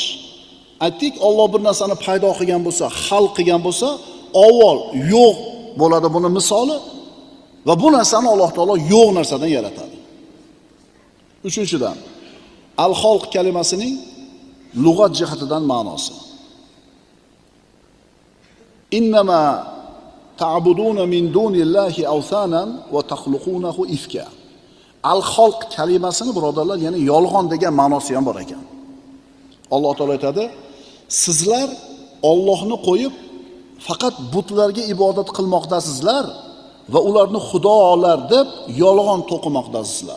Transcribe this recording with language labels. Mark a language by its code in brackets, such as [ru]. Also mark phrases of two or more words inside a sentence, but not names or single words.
[uz] Aytdik, Alloh bir narsani paydo qilgan bo'lsa, xalq qilgan bo'lsa, avval yo'q bo'ladi buni misoli va bu narsani Alloh taolo yo'q narsadan yaratadi. Uchinchidan, al-xalq kalimasining lug'at jihatidan ma'nosi. [ar] إنما تعبدون من دون الله أوثانا وتخلقون إفكا. [uz] Al-xalq kalimasini birodarlar, ya'ni yolg'on degan ma'nosi ham bor ekan. Alloh taolo aytadi, sizlar Allohni qo'yib faqat butlarga ibodat qilmoqdasizlar va ularni xudolar deb yolg'on to'qimoqdasizlar.